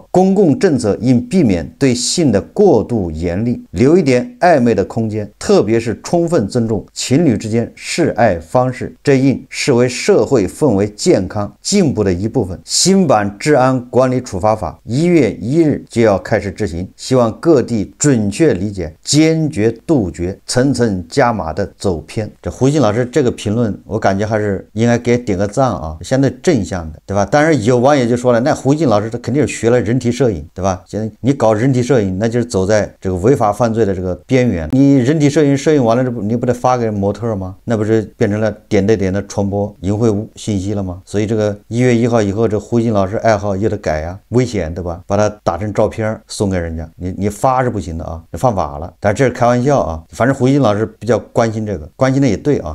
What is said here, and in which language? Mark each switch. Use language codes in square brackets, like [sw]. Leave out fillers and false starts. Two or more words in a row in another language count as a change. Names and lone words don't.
[zh] 公共政策應避免對性的過度嚴厲，留一點曖昧的空間，特別是充分尊重情侶之間示愛方式，這應視為社會氛圍健康進步的一部分。新版治安管理處罰法1月1日就要開始執行，希望各地準確理解，堅決杜絕層層加碼的走偏。這胡錫進老師這個評論，我感覺還是應該給點個讚啊，相對正向。像的，对吧？但是有网友就说了，那胡一静老师他肯定是学了人体摄影，对吧？现在你搞人体摄影，那就是走在这个违法犯罪的这个邊緣。你人體攝影攝影完了，你不得發給模特嗎？那不是變成了點對點的傳播淫穢信息了嗎？所以這個1月1號以後，這胡一靜老師愛好也得改呀，危險，對吧？把它打成照片送給人家，你發是不行的啊，你犯法了。但這是開玩笑啊，反正胡一靜老師比較關心這個，關心的也對啊。